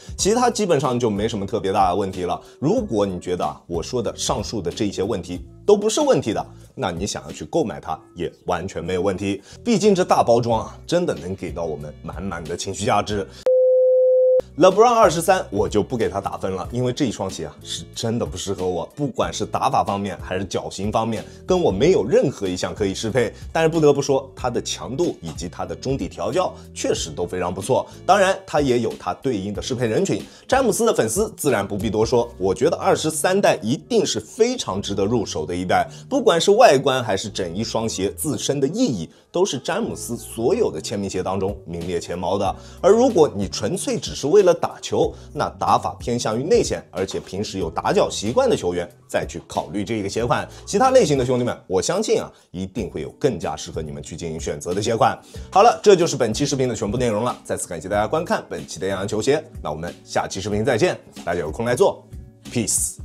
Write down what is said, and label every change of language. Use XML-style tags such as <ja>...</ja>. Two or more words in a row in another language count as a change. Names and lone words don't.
<zh>其他基本上就沒什麼特別大的問題了。如果你覺得我說的上述的這些問題都不是問題的，那你想要去購買它也完全沒有問題。畢竟這大包裝啊，真的能給到我們滿滿的情緒價值。LeBron 23 我就不給他打分了，因為這一雙鞋啊是真的不適合我，不管是打法方面還是腳型方面，跟我沒有任何一項可以適配。但是不得不說，它的強度以及它的中底調教確實都非常不錯。當然，它也有它對應的適配人群，詹姆斯的粉絲自然不必多說。我覺得23代一定是非常值得入手的一代，不管是外觀還是整一雙鞋自身的意義，都是詹姆斯所有的簽名鞋當中名列前茅的。而如果你純粹只是為了打球，那打法偏向於內線，而且平时有打腳習慣的球員再去考慮這個鞋款。其他類型的兄弟們，我相信啊，一定會有更加適合你們去進行選擇的鞋款。好了，這就是本期視頻的全部內容了。再次感謝大家觀看本期的樣樣球鞋，那我們下期視頻再見，大家有空來做 ，peace。</zh>